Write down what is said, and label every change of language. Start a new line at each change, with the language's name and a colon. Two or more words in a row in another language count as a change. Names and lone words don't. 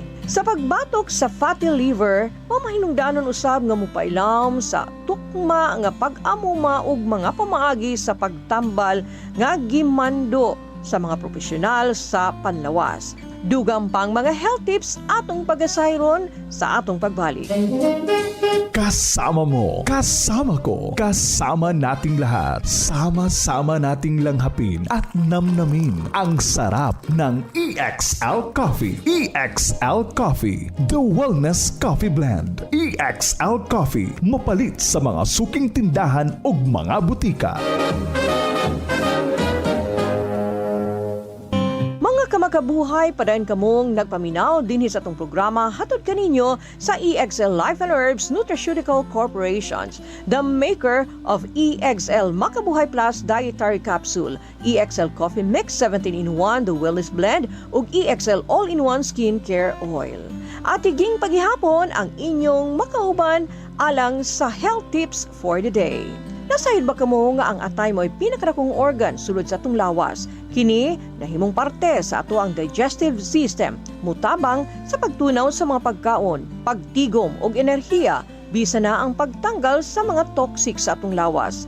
Cebuano: Sa pagbatok sa fatty liver, mamahinungdanon usab nga mupailam sa tukma nga pag-amuma ug mga pamaagi sa pagtambal nga gimando sa mga profesional sa panlawas. Dugang pang mga
English: health tips
Cebuano: atong pagasayron sa atong pagbalik.
Filipino: Kasama mo, kasama ko, kasama nating lahat. Sama-sama nating langhapin at namnamin ang sarap ng EXL Coffee.
English: EXL Coffee, the wellness coffee blend.
Cebuano: EXL Coffee, mapalit sa mga suking tindahan ug mga butika. Kamakabuhay, padayon kamong nagpaminaw din sa atong programa hatod kaninyo sa EXL Life and Herbs Nutraceutical Corporations,
English: the maker of
Cebuano: EXL Makabuhay Plus Dietary Capsule, EXL Coffee Mix 17-in-1 The Wellness Blend ug EXL All-in-One Skincare Oil. At higing paghihapon ang inyong makauban alang sa
English: health tips for the day.
Cebuano: Nasayod ba kamo nga ang atay mo ay pinakadakong organ sulod sa atong lawas? Kini nahimong parte sa ato ang
English: digestive system,
Cebuano: mutabang sa pagtunaw sa mga pagkaon, pagtigom og enerhiya, bisa na ang pagtanggal sa mga toxic sa atong lawas.